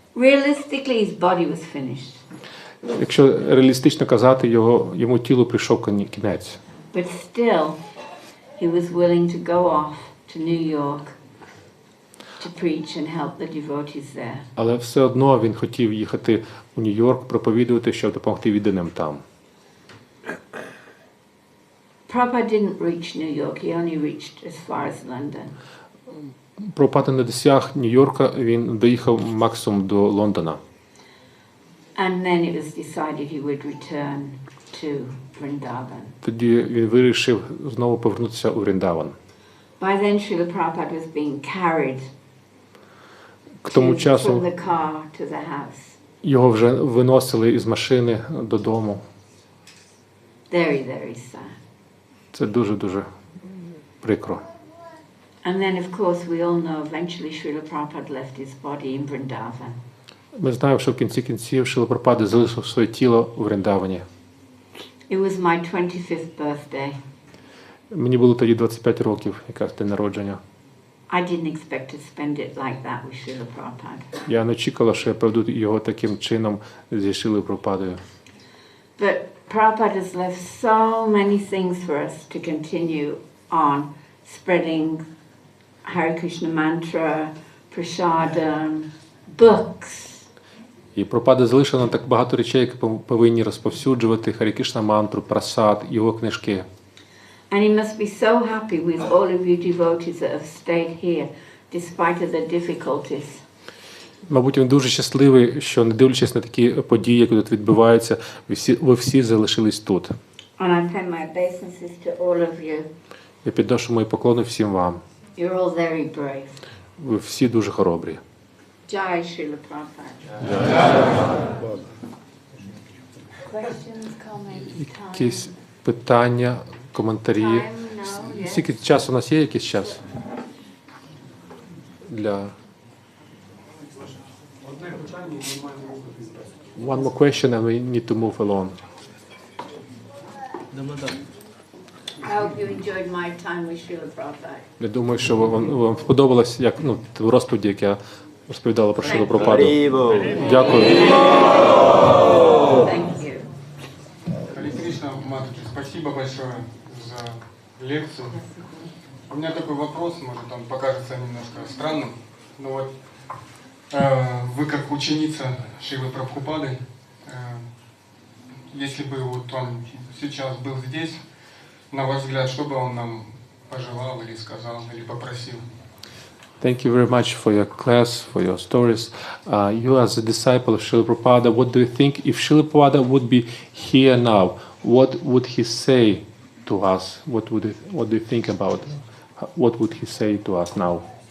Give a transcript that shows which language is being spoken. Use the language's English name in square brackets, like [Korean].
[English] Realistically, his body was finished. [Ukrainian] Якщо реалістично казати, йому тілу прийшов кінець. [English] But still, he was willing to go off to New York to preach and help the devotees there. [Ukrainian] Але все одно він хотів їхати у Нью-Йорк, проповідувати, щоб допомогти відданим там. [English] Prabhupada didn't reach New York, he only reached as far as London. [Ukrainian] Прабхупада не досяг Нью-Йорка, він доїхав максимум до Лондона. [English] And then it was decided he would return to Vrindavan. [Ukrainian] Тоді він вирішив знову повернутися у Вриндаван. [English] By then Srila Prabhupada was being carried [Ukrainian] К тому [English] from [Ukrainian] часу [English] the car to the house. [Ukrainian] його вже виносили із машини додому. [English] Very, very sad. [Ukrainian] Це дуже-дуже прикро. [English] And then, of course, we all know eventually Srila Prabhupada left his body in Vrindavan. [Ukrainian] Ми знаємо, що в кінці кінців Шріла Прабхупада залишив своє тіло у Вриндавані. [English] It was my 25th birthday. [Ukrainian] Мені було тоді 25 років, якраз день народження. [English] I didn't expect to spend it like that with Srila Prabhupada. [Ukrainian] Я не очікувала, що я проведу його таким чином зі Шрілою Прабхупадою. [English] But Prabhupada has left so many things for us to continue on spreading Hare Krishna mantra, prasadam, books. [Ukrainian] І Прабхупада залишив нам так багато речей, які повинні розповсюджувати Харі Кришна мантру, прасад, його книжки. [English] And he must be so happy with all of you devotees that have stayed here, despite of the difficulties. [Ukrainian] Мабуть, він дуже щасливий, що, не дивлячись на такі події, які тут відбуваються, ви всі залишились тут. [English] And I pay my obeisances to all of you. [Ukrainian] Я підношу мої поклони всім вам. [English] You're all very brave. [Ukrainian] Ви всі дуже хоробрі. [English] Jai Srila Prabhupada. Questions, comments, time? [Ukrainian] Якісь питання, коментарі. [English] Time, no, yes. [Ukrainian] Скільки часу у нас є? Якийсь час? Для... [English] One more question and we need to move along. I hope you enjoyed my time with Srila Prabhupada. [Ukrainian] Я думаю, що вам сподобалось, як розповіді, як я розповідала про Шрилу Прабхупаду. Дякую. [English] Thank you. [Russian] Харе Кришна, матушка, спасибо большое за лекцию. У меня такой вопрос, может, он покажется немножко странным, но вот вы как ученица Шрилы Прабхупады, если бы вот он сейчас был здесь, на ваш взгляд, что бы он нам пожелал или сказал, или попросил? [English] Thank you very much for your class, for your stories. You as a disciple of Srila Prabhupada, what do you think if Srila Prabhupada would be here now? What would he say to us? What do you think about? What would he say to us now?